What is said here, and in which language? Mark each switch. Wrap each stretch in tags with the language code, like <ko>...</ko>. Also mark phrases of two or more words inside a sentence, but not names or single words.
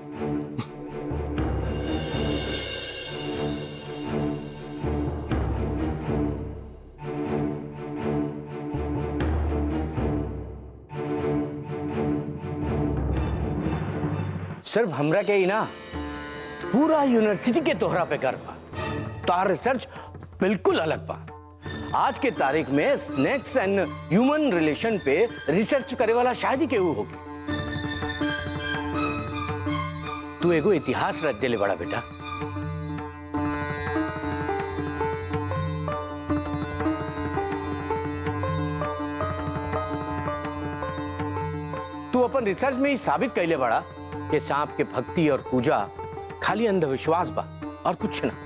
<bho>सिर्फ हमरा के ही ना, पूरा यूनिवर्सिटी के तोहरा पे गर्व बा। तोहर रिसर्च बिल्कुल अलग बा। आज के तारीख में</bho> <en>snakes and human relation</en> <bho>पे रिसर्च करे वाला शायद ही केहू होगी। तू एगो इतिहास रच देले बड़ा बेटा। तू अपन रिसर्च में ही साबित कैले बड़ा कि सांप के भक्ति और पूजा खाली अंधविश्वास बा और कुछ ना।</bho>